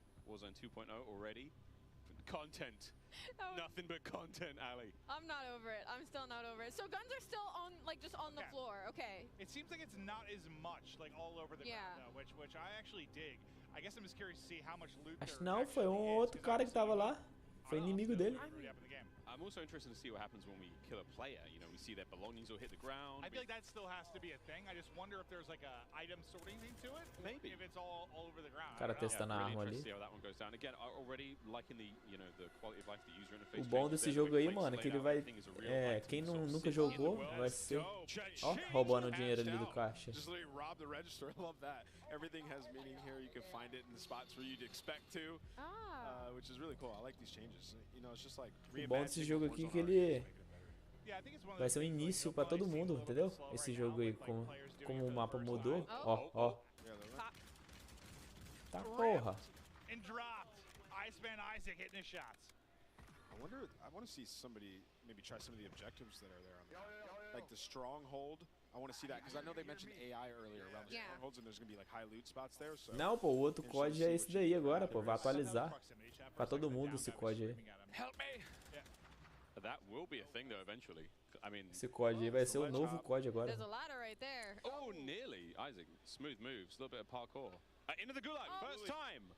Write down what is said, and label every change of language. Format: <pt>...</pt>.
<en>Warzone 2.0 already. Content. Nothing but content, Ali. I'm not over it. I'm still not over it. So guns are still on, like, just on the floor. Okay. It seems like it's not as much, like, all over the ground, though, which I actually dig. I guess I'm just curious to see how much loot</en> <pt>Acho que não, foi outro cara que tava lá. Foi inimigo dele.</pt> <en>I'm also interested to see what happens when we kill a player. You know, we see their belongings will hit the ground. I feel like that still has to be a thing. I just wonder if there's like a item sorting thing to it. Maybe. If it's all over the ground.</en> <pt>Cara testando a arma ali.</pt> <en>See how that one goes down. Again, already liking the, you know, the quality of life, the user interface.</en> <pt>O bom desse jogo aí, mano, é que ele vai... quem nunca jogou vai ser... Ó, roubando o dinheiro ali do caixa.</pt> <en>Just literally rob the register. I love that. Everything has meaning here. You can find it in the spots where you'd expect to. Which is really cool. I like these changes. You know, it's just like</en> <pt>O bom desse jogo aqui é que ele vai ser um início pra todo mundo, entendeu? Esse jogo aí, como o mapa mudou. Ó. Tá porra.</pt> <en>And dropped. Iceman Isaac hitting his shots. I want to see somebody maybe try some of the objectives that are there on like the stronghold. I want to see that because I know they mentioned AI earlier around the strongholds, and there's going to be like high loot spots there. So</en> <pt>não, pô, o outro COD é esse daí agora, pô, vai atualizar pra todo mundo esse COD aí.</pt> <en>Help me. That will be a thing though eventually. I mean,</en> <pt>esse COD aí vai ser o novo COD agora.</pt> <en>There's a ladder right there. Oh, nearly. Isaac, smooth moves, a little bit of parkour. Into the gulag, first time.</en>